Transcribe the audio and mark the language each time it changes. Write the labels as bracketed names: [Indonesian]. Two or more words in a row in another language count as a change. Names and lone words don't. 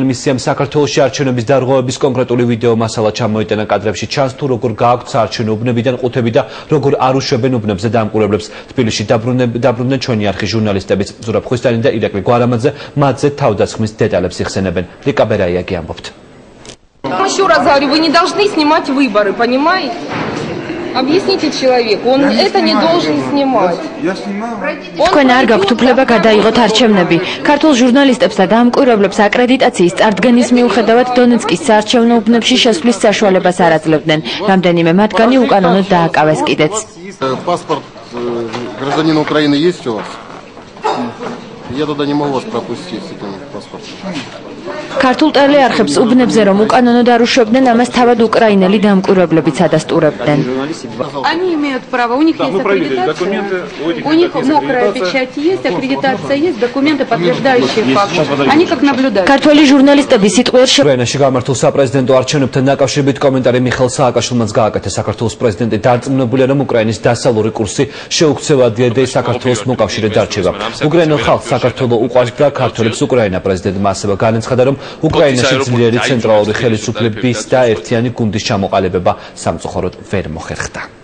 [Georgian] მისიამ საქართველოში არჩევნების დარღვევების კონკრეტული ვიდეო მასალა ჩამოიტანა. კადრებში ჩანს თუ როგორ გააქვთ საარჩევნო უბნებიდან ყუთები და როგორ არ უშვებენ უბნებზე დამკვირვებლებს. თბილისში დაბრუნდნენ ჩვენი არხი ჟურნალისტებიც ზურაბ ხვისტანი და ირაკლი გვარამაძე მათზე თავდასხმის დეტალებს იხსენებენ. ლიკა ბერაიაკი ამბობთ. [Russian] Еще раз говорю, вы не должны снимать выборы, понимаете? Объясните человеку, он это не должен снимать. [Georgian] თქვენ არ გაქვთ უფლება გადაიღოთ არჩევნები. ქართულ ჟურნალისტებს და დამკვირვებლებს აკრედიტაციის წარდგენის მიუხედავად დონეცკის საარჩევნო უბნებში შესვლის საშუალებას არ აძლევდნენ. რამდენიმე მათგანი უკანონოდ დააკავეს კიდეც. [Russian] Паспорт гражданина Украины есть у вас? Я туда не могу вас пропустить с этим паспортом. [Georgian] ქართულ ტელეარხებს უბნებზე რომ უკანონოდ არ უშვებდნენ, амას თავად უკრაინელი დამკვირვებლებიც ადასტურებდნენ. [Russian] Они имеют право, у них есть аккредитация, у них мокрая печать есть, аккредитация есть, документы, подтверждающие факт. Они как наблюдают. [Georgian] ქართველი ჟურნალისტები სიტყვიერს უკრაინაში გამართულ საპრეზიდენტო არჩევნებთან დაკავშირებით კომენტარი მიხეილ სააკაშვილმაც გააკეთა. საქართველოს პრეზიდენტი დარწმუნებულია, რომ უკრაინის დასავლური კურსი შეუქცევა და საქართველოს მოკავშირედ დარჩება. უკრაინელ ხალხს საქართველო უყვარს და ქართველებს უკრაინა. პრეზიდენტმა ასევე განაცხადა, რომ უკრაინაში ძლიერი ცენტრალური ხელისუფლების და ერთიანი გუნდის ჩამოყალიბება სამწუხაროდ ვერ მოხერხდა.